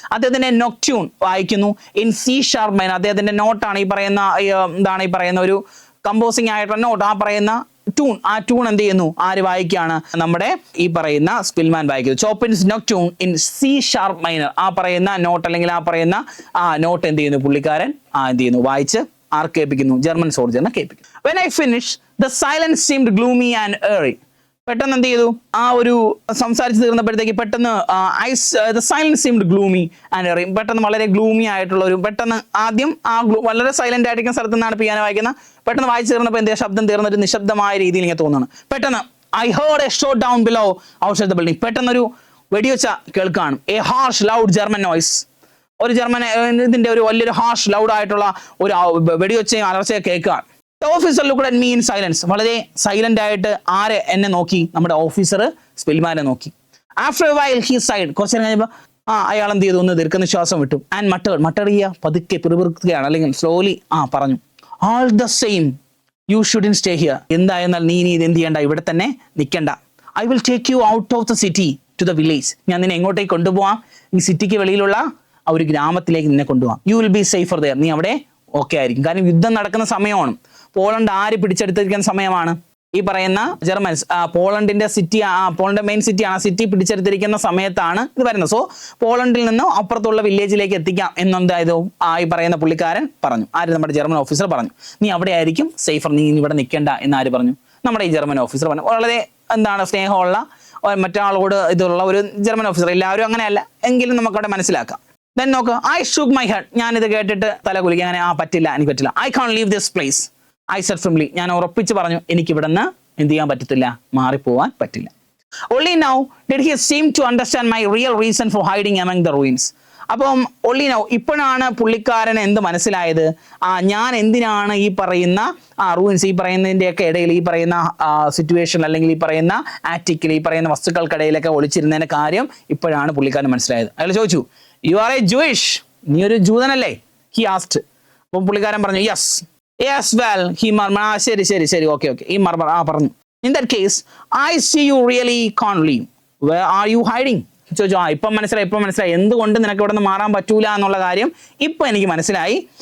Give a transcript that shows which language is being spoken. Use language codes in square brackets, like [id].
[ml] അദ്ദേഹത്തിന്റെ നൊക്ട്യൂൺ വായിക്കുന്നു in C sharp minor. അദ്ദേഹത്തിന്റെ നോട്ടാണ് ഈ പറയുന്ന, എന്താണ് ഈ പറയുന്ന ഒരു കമ്പോസിങ് ആയിട്ടുള്ള നോട്ട്, ആ പറയുന്ന ട്യൂൺ എന്ത് ചെയ്യുന്നു, ആര് വായിക്കുകയാണ്, നമ്മുടെ ഈ പറയുന്ന സ്പിൽമാൻ വായിക്കുന്നു. ചോപ്പിൻസ് നൊക്ട്യൂൺ ഇൻ സി ഷാർപ്പ് മൈനർ, ആ പറയുന്ന നോട്ട് അല്ലെങ്കിൽ ആ പറയുന്ന നോട്ട് എന്ത് ചെയ്യുന്നു, പുള്ളിക്കാരൻ എന്ത് ചെയ്യുന്നു, വായിച്ച് ആർക്ക് കേൾപ്പിക്കുന്നു, German സോൾജറിനെ കേൾപ്പിക്കുന്നു. [en] When I finished, the silence seemed gloomy and eerie. [ml] പെട്ടെന്ന് എന്ത് ചെയ്തു, ആ ഒരു സംസാരിച്ച് തീർന്നപ്പോഴത്തേക്ക് പെട്ടെന്ന് [en] the silence seemed gloomy and eerie. [ml] പെട്ടെന്ന് വളരെ ഗ്ലൂമി ആയിട്ടുള്ള ഒരു, പെട്ടെന്ന് ആദ്യം വളരെ സൈലന്റ് ആയിരിക്കുന്ന സ്ഥലത്ത് നിന്നാണ് പിയാനോ വായിക്കുന്നത്. പെട്ടെന്ന് വായിച്ചു തീർന്നപ്പോൾ എന്താ ശബ്ദം തീർന്നൊരു നിശബ്ദമായ രീതിയിൽ ഇങ്ങനെ തോന്നുന്നു. [en] പെട്ടെന്ന് I heard a shot down below outside the building. [ml] പെട്ടെന്നൊരു വെടിവെച്ച കേൾക്കാണ്. [en] A harsh loud German noise. [ml] ഒരു ജർമ്മൻ ഇതിന്റെ ഒരു വലിയൊരു ഹാർഷ് ലൗഡ് ആയിട്ടുള്ള ഒരു വെടിവെച്ചയും അലർച്ചയും കേൾക്കുകയാണ്. [en] The officer looked at me in silence. [ml] വളരെ സൈലന്റ് ആയിട്ട് ആരെ എന്നെ നോക്കി? നമ്മുടെ ഓഫീസർ സ്പിൽമാനെ നോക്കി. [en] After a while he sighed. [ml] കുറച്ചു നേരം കഴിഞ്ഞപ്പോൾ അയാൾ എന്ത് ചെയ്തു? ഒന്ന് ദീർഘനിശ്വാസം വിട്ടു. ആൻഡ് മട്ടർ ചെയ്യുക, പതുക്കെ പിറുപിറുക്കുകയാണ്, അല്ലെങ്കിൽ സ്ലോലി പറഞ്ഞു, [en] all the same you shouldn't stay here. [ml] എന്തായെന്നാൽ നീ ഇത് എന്ത് ചെയ്യണ്ട, ഇവിടെ തന്നെ നിൽക്കണ്ട. [en] I will take you out of the city to the village. [ml] ഞാൻ നിന്നെ എങ്ങോട്ടേക്ക് കൊണ്ടുപോവാം? ഈ സിറ്റിക്ക് വെളിയിലുള്ള ആ ഒരു ഗ്രാമത്തിലേക്ക് നിന്നെ കൊണ്ടുപോകാം. [en] You will be safer there. [ml] നീ അവിടെ ഓക്കെ ആയിരിക്കും. കാരണം യുദ്ധം നടക്കുന്ന സമയമാണ്. പോളണ്ട് ആര് പിടിച്ചെടുത്തിരിക്കുന്ന സമയമാണ്? ഈ പറയുന്ന ജർമ്മൻസ്. പോളണ്ടിന്റെ സിറ്റി, പോളണ്ട് മെയിൻ സിറ്റിയാണ്. ആ സിറ്റി പിടിച്ചെടുത്തിരിക്കുന്ന സമയത്താണ് ഇത് വരുന്നത്. സോ പോളണ്ടിൽ നിന്ന് അപ്പുറത്തുള്ള വില്ലേജിലേക്ക് എത്തിക്കാം എന്നെന്തായതോ ഈ പറയുന്ന പുള്ളിക്കാരൻ പറഞ്ഞു. ആര്? നമ്മുടെ ജർമ്മൻ ഓഫീസർ പറഞ്ഞു. നീ അവിടെ ആയിരിക്കും സേഫർ, നീ ഇവിടെ നിൽക്കേണ്ട എന്ന് ആര് പറഞ്ഞു? നമ്മുടെ ഈ ജർമ്മൻ ഓഫീസർ പറഞ്ഞു. വളരെ സ്നേഹമുള്ള മറ്റാളോട് ഇതുള്ള ഒരു ജർമ്മൻ ഓഫീസർ. എല്ലാവരും അങ്ങനെയല്ല, എങ്കിലും നമുക്കവിടെ മനസ്സിലാക്കാം. [en] Then നോക്ക്, I shook my head. [ml] ഞാനിത് കേട്ടിട്ട് തല കുലിക്കുക. അങ്ങനെ പറ്റില്ല, എനിക്ക് പറ്റില്ല. [en] I can't leave this place. I said firmly. [ml] ഞാൻ ഉറപ്പിച്ച് പറഞ്ഞു, എനിക്ക് ഇവിടെ നിന്ന് എന്ത് ചെയ്യാൻ പറ്റത്തില്ല, മാറിപ്പോവാൻ പറ്റില്ല. [en] Only now did he seem to understand my real reason for hiding among the ruins. [ml] അപ്പം [en] only now, [ml] ഇപ്പോഴാണ് പുള്ളിക്കാരന് എന്ത് മനസ്സിലായത്? ഞാൻ എന്തിനാണ് ഈ പറയുന്ന റൂയിൻസ്, ഈ പറയുന്നതിൻ്റെയൊക്കെ ഇടയിൽ, ഈ പറയുന്ന സിറ്റുവേഷൻ, അല്ലെങ്കിൽ ഈ പറയുന്ന ആറ്റിക്കിൽ, ഈ പറയുന്ന വസ്തുക്കൾക്കിടയിലൊക്കെ ഒളിച്ചിരുന്നതിൻ്റെ കാര്യം ഇപ്പോഴാണ് പുള്ളിക്കാരന് മനസ്സിലായത്. അയാൾ ചോദിച്ചു, [en] you are a Jewish, [ml] നീ ഒരു ജൂതനല്ലേ? [en] He asked. [ml] അപ്പം പുള്ളിക്കാരൻ പറഞ്ഞു, [en] Yes. Yes, well, he murmured. ശരി, okay. [ml] ഈ മർമർ പറഞ്ഞു. [en] In that case, I see you really can't leave. Where are you hiding? ചോദിച്ചു. [ml] ഇപ്പം മനസ്സിലായി എന്തുകൊണ്ട് നിനക്ക് ഇവിടെ നിന്ന് മാറാൻ പറ്റൂല എന്നുള്ള കാര്യം ഇപ്പം എനിക്ക് മനസ്സിലായി.